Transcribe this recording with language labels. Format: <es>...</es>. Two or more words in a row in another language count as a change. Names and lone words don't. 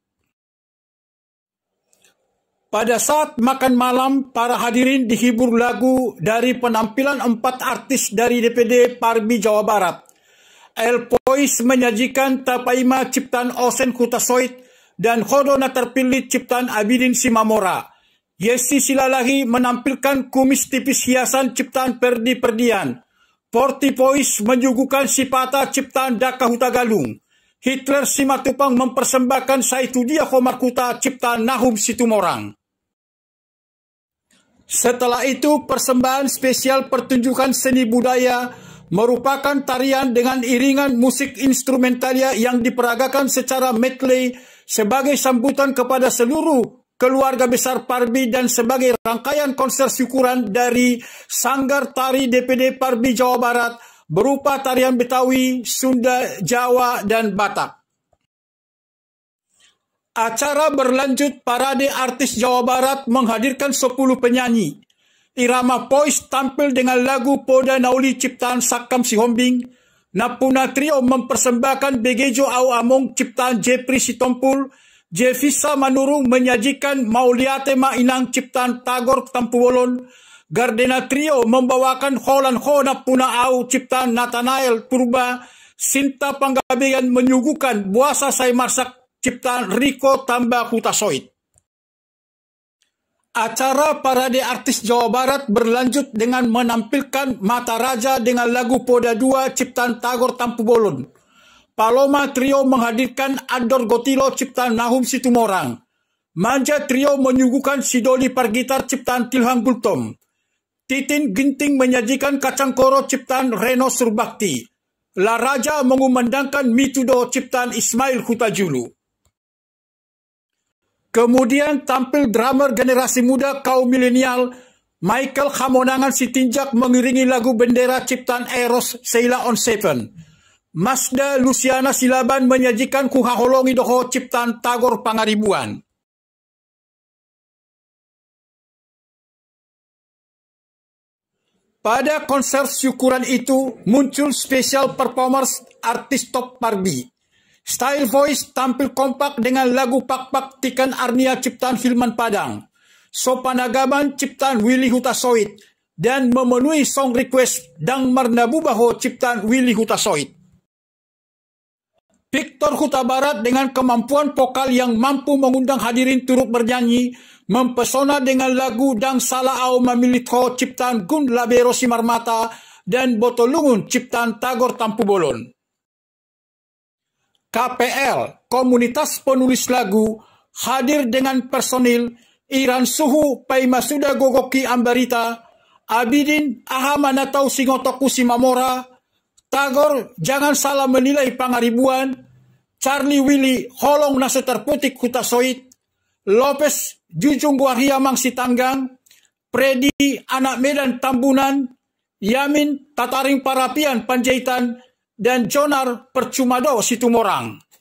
<id>Pada saat makan malam, para hadirin dihibur lagu dari penampilan 4 artis dari DPD Parbi Jawa Barat. El Pois menyajikan Tapaima ciptaan Osen Hutasoit dan Khodona terpilih ciptaan Abidin Simamora. Yesi Silalahi menampilkan kumis tipis hiasan ciptaan Perdi Perdian. Porti Pois menyuguhkan Sipata ciptaan Daka Hutagalung. Hitler Simatupang mempersembahkan Saitudia Khomarkuta ciptaan Nahum Situmorang. Setelah itu persembahan spesial pertunjukan seni budaya merupakan tarian dengan iringan musik instrumentalia yang diperagakan secara medley sebagai sambutan kepada seluruh keluarga besar Parbi dan sebagai rangkaian konser syukuran dari Sanggar Tari DPD Parbi Jawa Barat berupa tarian Betawi, Sunda, Jawa, dan Batak. Acara berlanjut parade artis Jawa Barat menghadirkan 10 penyanyi. Irama Pois tampil dengan lagu Poda Nauli ciptaan Sakam Sihombing. Napuna Trio mempersembahkan Begejo Au Among ciptaan Jepri Sitompul. Jevisa Manurung menyajikan Mauliate Mainang ciptaan Tagor Tampuwolon. Gardena Trio membawakan Holan Ho Napuna Au ciptaan Nathanael Purba. Sinta Panggabean menyuguhkan Buasa Sai Marsak ciptaan Riko Tamba Hutasoit. Acara parade artis Jawa Barat berlanjut dengan menampilkan Mata Raja dengan lagu Poda 2 ciptaan Tagor Tampubolon. Paloma Trio menghadirkan Ador Gotilo ciptaan Nahum Situmorang. Manja Trio menyuguhkan Sidoli Pargitar ciptaan Tilhang Bultom. Titin Ginting menyajikan Kacang Koro ciptaan Reno Surbakti. La Raja mengumandangkan Mitudo ciptaan Ismail Hutajulu. Kemudian tampil drummer generasi muda kaum milenial Michael Hamonangan Sitinjak mengiringi lagu bendera ciptaan Eros Sheila on Seven. Masda Luciana Silaban menyajikan Kuhaholongi Doho ciptaan Tagor Pangaribuan. Pada konser syukuran itu muncul special performers artis top Parbi. Style Voice tampil kompak dengan lagu Pak-Pak Tikan Arnia ciptaan Hilman Padang. Sopanagaman ciptaan Willy Hutasoit dan memenuhi song request Dang Marnabubaho ciptaan Willy Hutasoit. Victor Huta Barat dengan kemampuan vokal yang mampu mengundang hadirin turut bernyanyi, mempesona dengan lagu Dang Salah Au Mamilitho ciptaan Gun Labero Simarmata dan Botolungun ciptaan Tagor Tampu Bolon. KPL, komunitas penulis lagu, hadir dengan personil Iran Suhu Paimasuda Gogoki Ambarita, Abidin Ahamanatau Singotoku Simamora, Tagor Jangan Salah Menilai Pangaribuan, Charlie Willy Holong Nase Terputik Hutasoit, Lopez Jujung Guaria Mangsi Tanggang, Predi Anak Medan Tambunan, Yamin Tataring Parapian Panjaitan, dan Jonar Percumado Situmorang.</id>